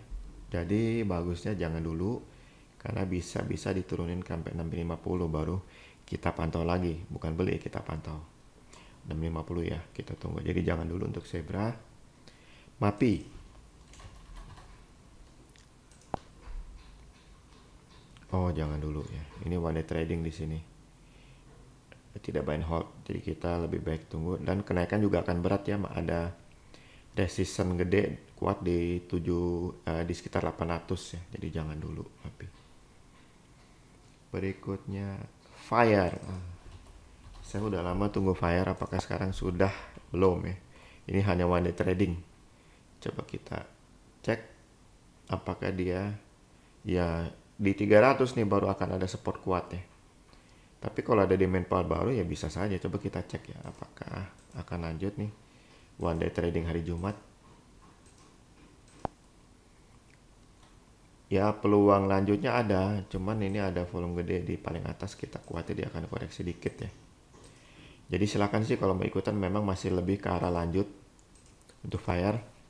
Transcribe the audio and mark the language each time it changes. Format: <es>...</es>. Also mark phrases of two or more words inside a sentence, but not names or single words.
<id>Jadi bagusnya jangan dulu karena bisa diturunin sampai 650 baru kita pantau lagi, bukan beli, kita pantau. 650 ya, kita tunggu. Jadi jangan dulu untuk Zebra. MAPI. Oh, jangan dulu ya. Ini</id> <en>one day trading</en> <id>di sini. Tidak</id> <en>buy and hold.</en> <id>Jadi kita lebih baik tunggu, dan kenaikan juga akan berat ya, ada resistance gede kuat di di sekitar 800 ya. Jadi jangan dulu. Berikutnya Fire. Saya udah lama tunggu Fire, apakah sekarang sudah? Belum ya. Ini hanya</id> <en>one day trading.</en> <id>Coba kita cek. apakah dia ya di 300 nih baru akan ada support kuat ya. Tapi kalau ada</id> <en>demand power</en> <id>baru ya bisa saja. Coba kita cek ya apakah akan lanjut nih</id> <en>one day trading</en> <id>hari Jumat. Ya peluang lanjutnya ada, cuman ini ada volume gede di paling atas, kita khawatir dia akan koreksi dikit ya. Jadi silakan sih kalau mau ikutan, memang masih lebih ke arah lanjut untuk fire.</id>